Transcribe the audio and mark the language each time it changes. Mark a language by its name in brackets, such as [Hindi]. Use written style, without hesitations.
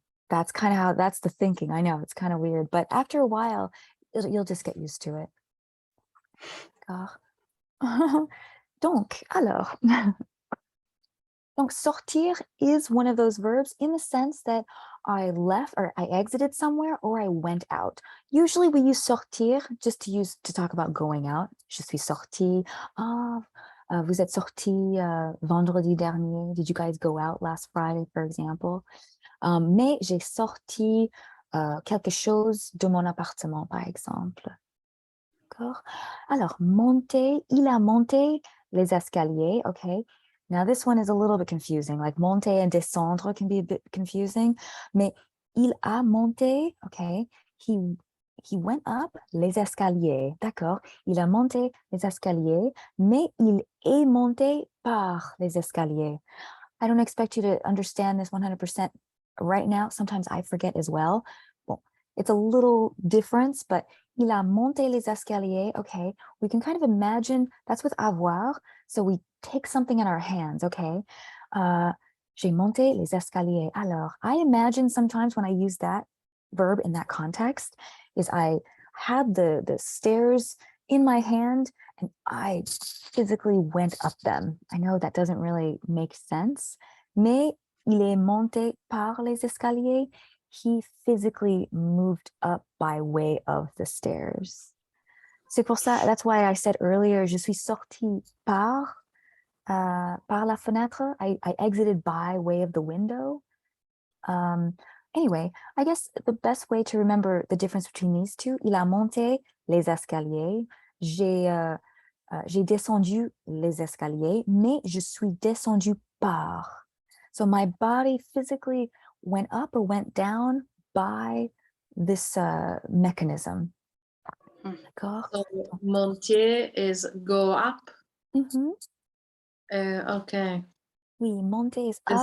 [English] That's kind of that's the thinking. I know it's kind of weird, but after a while, you'll just get used to it. [French] Donc, alors, donc [English] sortir is one of those verbs in the sense that I left or I exited somewhere or I went out. Usually we use sortir just to talk about going out. [French] Je suis sorti. Ah, vous êtes sorti vendredi dernier. [English] Did you guys go out last Friday, for example? [French] Mais j'ai sorti quelque chose de mon appartement, par exemple. D'accord? Alors, monter, il a monté les escaliers, okay? [English] Now, this one is a little bit confusing. Like, monter and descendre can be a bit confusing. [French] Mais il a monté, okay? [English] He went up [French] les escaliers, d'accord? Il a monté les escaliers, mais il est monté par les escaliers. [English] I don't expect you to understand this 100% right now. Sometimes I forget as well. Well, it's a little difference, but [French] il a monté les escaliers. [English] Okay, we can kind of imagine that's with avoir. So we take something in our hands. [French] Okay, j'ai monté les escaliers. [English] Alors, I imagine sometimes when I use that verb in that context is I had the stairs in my hand and I physically went up them. I know that doesn't really make sense, [French] mais il est monté par les escaliers. [English] He physically moved up by way of the stairs. C'est pour ça, that's why I said earlier, je suis sorti par la fenêtre. I exited by way of the window. Anyway, I guess the best way to remember the difference between these two, [French] il a monté les escaliers. J'ai descendu les escaliers, mais je suis descendu par. [English] So my body physically went up or went down by this mechanism. [French] D'accord? [English] So monter is go up. Mhm. Okay. Oui, monter is Has